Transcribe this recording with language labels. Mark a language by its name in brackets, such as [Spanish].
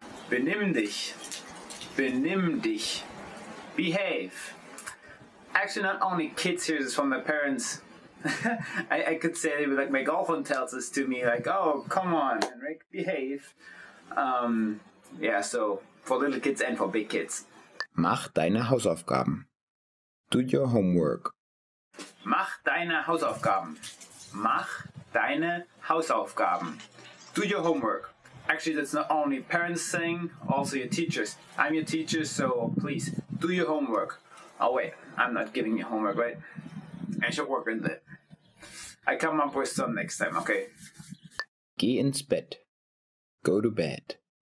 [German] Benimm dich. Benimm dich. [English] Behave. Actually, not only kids hear this from their parents. I could say, like, my girlfriend tells this to me, like, oh, come on, Henrik, behave. Yeah, so for little kids and for big kids. [German] Mach deine Hausaufgaben. [English] Do your homework. [German] Mach deine Hausaufgaben. Mach deine Hausaufgaben. [English] Do your homework. Actually, that's not only parents saying, also your teachers. I'm your teacher, so please, do your homework. Oh wait, I'm not giving you homework, right? I should work on that. I come up with some next time, okay? [German] Geh ins Bett. [English] Go to bed.